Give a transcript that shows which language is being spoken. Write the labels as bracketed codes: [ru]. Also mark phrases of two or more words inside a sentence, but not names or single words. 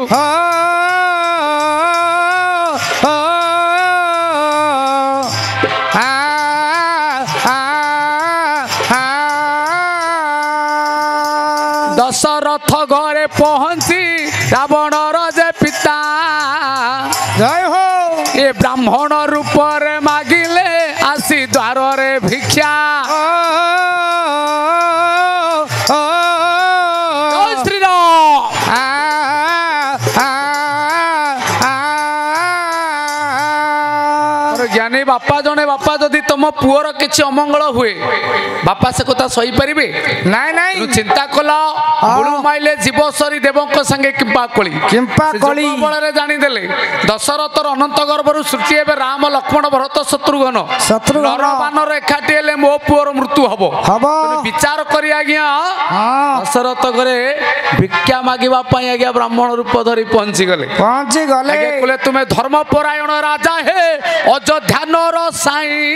[or] ଦଶରଥ ଘରେ ପହଞ୍ଚି ରାବଣର ଯେ ପିତା ଜୟ ହୋ ଏ ବ୍ରାହ୍ମଣ ରୂପରେ ମାଗିଲେ ଆସି ଦ୍ୱାରରେ ଭିକ୍ଷା ଜ୍ଞାନୀ ବାପା ଜଣେ ବାପା ଯଦି ତୁମ পুଅର କିଛି ଅମଙ୍ଗଳ ହୁଏ ବାପା ସେ କଥା ସହିପାରିବେ ନାଇଁ ନାଇଁ ଚିନ୍ତା କଲ ବୁଳୁ ମାଇଲେ ଜୀବ ସରି ଦେବଙ୍କ ସାଙ୍ଗେ କିମ୍ପା କଳି ବଳରେ ଜାଣିଦେଲେ ଦଶରଥର ଅନନ୍ତ ଗର୍ଭରୁ ସୃଷ୍ଟି ହେବେ ରାମ ଲକ୍ଷ୍ମଣ ଭରତ ଶତ୍ରୁଘ୍ନ ନରବାନର ଏକାଠି ହେଲେ ମୋ ପୁଅର ମୃତ୍ୟୁ ହବ ବିଚାର କରି ଆଜ୍ଞା ଦଶରଥ ଘରେ ଭିକ୍ଷା ମାଗିବା ପାଇଁ ଆଜ୍ଞା ବ୍ରାହ୍ମଣ ରୂପ ଧରି ପହଞ୍ଚିଗଲେ କହିଲେ ତୁମେ ଧର୍ମପରାୟଣ ରାଜା ହେ ଅଯୋଧ୍ୟାନର ସାଇ